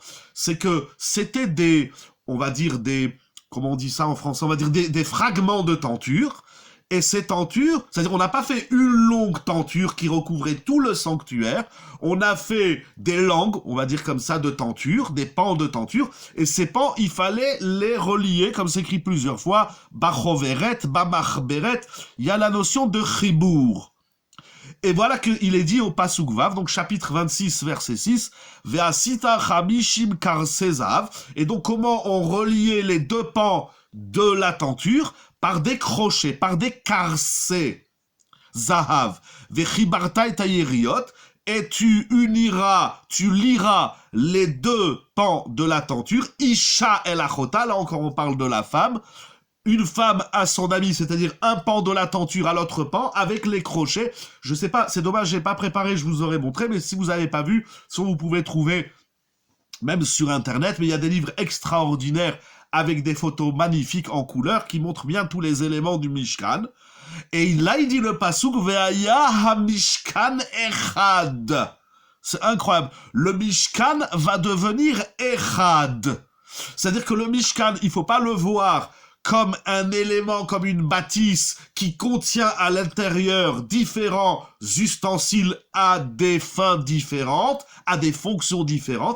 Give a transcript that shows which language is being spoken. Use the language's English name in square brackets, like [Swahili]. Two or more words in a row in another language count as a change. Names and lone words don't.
[French] C'est que c'était des, on va dire des, comment on dit ça en français, on va dire des fragments de tentures, et ces tentures, c'est-à-dire on n'a pas fait une longue tenture qui recouvrait tout le sanctuaire, on a fait des langues, on va dire comme ça, de tentures, des pans de tentures, et ces pans, il fallait les relier, comme c'est écrit plusieurs fois, [Hebrew] בחוברת במחברת, [French] il y a la notion de chibour. Et voilà qu'il est dit au [Hebrew] פסוק ו, [French] donc chapitre 26, verset 6, [Hebrew] ועשית חמשים קרסי זהב, [French] et donc comment on reliait les deux pans de la tenture par des crochets, par des karsés, [Hebrew] זהב וחברת את היריעות, [French] et tu uniras, tu liras les deux pans de la tenture, [Hebrew] אשה אל אחתה, [French] là encore on parle de la femme, une femme à son ami, c'est-à-dire un pan de la tenture à l'autre pan, avec les crochets. Je sais pas, c'est dommage, j'ai pas préparé, je vous aurais montré, mais si vous avez pas vu, soit vous pouvez trouver, même sur Internet, mais il y a des livres extraordinaires avec des photos magnifiques en couleur qui montrent bien tous les éléments du Mishkan. Et là, il dit le pasuk, [Hebrew] והיה המשכן אחד. [French] C'est incroyable. Le Mishkan va devenir echad. C'est-à-dire que le Mishkan, il faut pas le voir comme un élément, comme une bâtisse qui contient à l'intérieur différents ustensiles à des fins différentes, à des fonctions différentes.